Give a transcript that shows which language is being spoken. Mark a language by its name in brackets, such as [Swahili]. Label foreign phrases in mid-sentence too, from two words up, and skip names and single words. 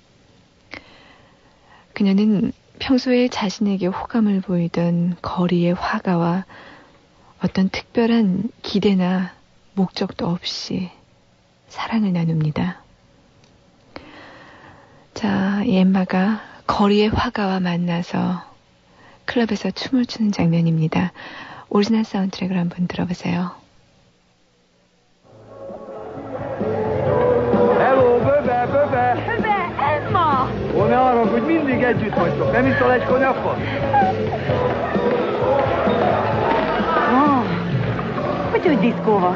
[Korean] 그녀는 평소에 자신에게 호감을 보이던 거리의 화가와 어떤 특별한 기대나 목적도 없이 사랑을 나눕니다. 자, 이 엠마가 거리의 화가와 만나서 클럽에서 춤을 추는 장면입니다. 오리지널 사운드트랙을 한번 들어보세요. [Hungarian] Hello, Böbe, Böbe! Böbe, Emma! Ó, ne arra, hogy mindig együtt vagytok. Nem iszol egy konyakot? Hogy diszkó van?